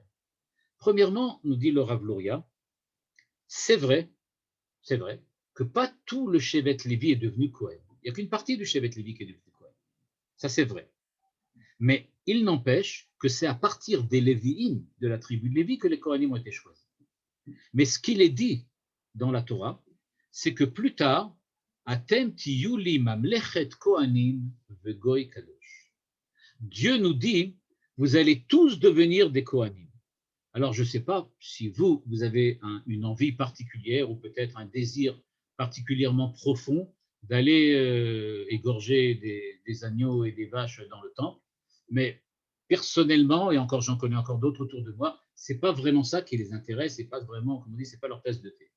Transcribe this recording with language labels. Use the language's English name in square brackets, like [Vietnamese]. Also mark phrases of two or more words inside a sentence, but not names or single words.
[French] Premièrement, nous dit le Rav Luria, c'est vrai que pas tout le Shevet Lévi est devenu Kohen. Il n'y a qu'une partie du Shevet Lévi qui est devenu Kohen. Ça, c'est vrai. Mais il n'empêche que c'est à partir des Lévi'im, de la tribu de Lévi, que les Kohanim ont été choisis. Mais ce qu'il est dit dans la Torah, c'est que plus tard, [Hebrew] אתם תהיו לי ממלכת כהנים וגוי קדוש. [French] Dieu nous dit, vous allez tous devenir des Kohanim. Alors, je ne sais pas si vous avez une envie particulière ou peut-être un désir particulièrement profond d'aller égorger des agneaux et des vaches dans le temple, mais personnellement, et encore j'en connais encore d'autres autour de moi, ce n'est pas vraiment ça qui les intéresse, c'est pas vraiment, comme on dit, c'est pas leur tasse de thé.